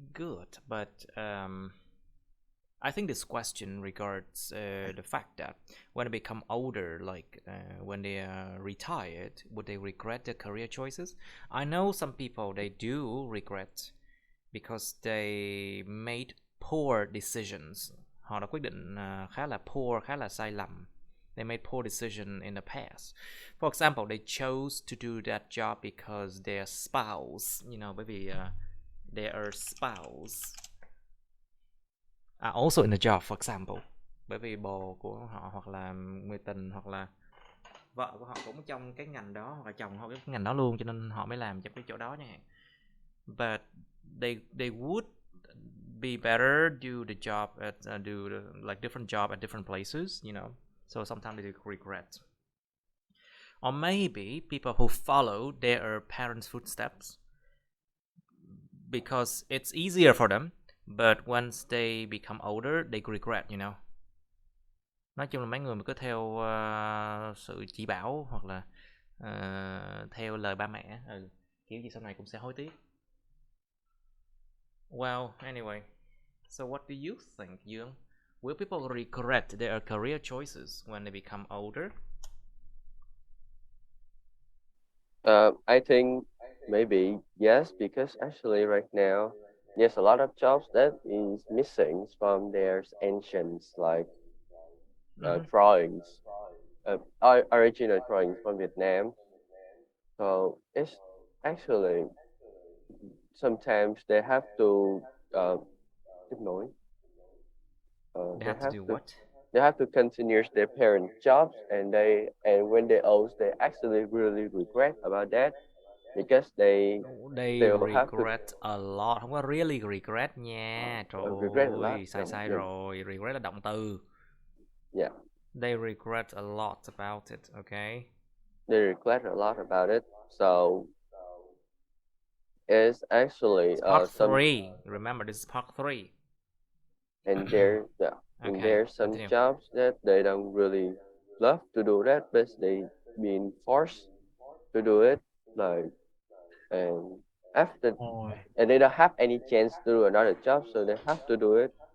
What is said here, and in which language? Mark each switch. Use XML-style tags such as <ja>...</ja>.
<en>Good, but I think this question regards the fact that when they become older, like when they are retired, would they regret their career choices? I know some people, they do regret because they made poor decisions.</en> <vi>Họ đã quyết định khá là poor, khá là sai lầm.</vi> <en>They made poor decision in the past. For example, they chose to do that job because their spouse,</en> <vi>bởi vì</vi> <en>their spouse also in the job, for example.</en> <vi>Bởi vì bồ của họ hoặc là người tình hoặc là vợ của họ cũng trong cái ngành đó, hoặc là chồng họ cái ngành đó luôn, cho nên họ mới làm trong cái chỗ đó chẳng hạn.</vi> <en>But they would be better do the job at do the, like different job at different places, so sometimes they regret. Or maybe people who follow their parents' footsteps because it's easier for them, but once they become older they regret.</en> <vi>Nói chung là mấy người mà cứ theo sự chỉ bảo hoặc là theo lời ba mẹ, kiểu gì sau này cũng sẽ hối tiếc.</vi> <en>Well, anyway, so what do you think, Dương? Will people regret their career choices when they become older? I think maybe yes, because actually right now there's a lot of jobs that is missing from their ancients, like drawings, original drawings from Vietnam. So it's actually sometimes they have to</en> <vi>tiếp nối.</vi> <en>They have to do what? They have to continue their parent jobs, and when they old, they actually really regret about that because they regret a lot,</en> <vi>không có</vi> <en>really regret</en> <vi>nha. Trời ơi, sai rồi. Regret là động từ.</vi> <en>Yeah. They regret a lot about it, okay? They regret a lot about it, so it's actually part 3. Remember, this is part 3. And there's some jobs that they don't really love to do that, but they being forced to do it, like, and after and they don't have any chance to do another job, so they have to do it.</en>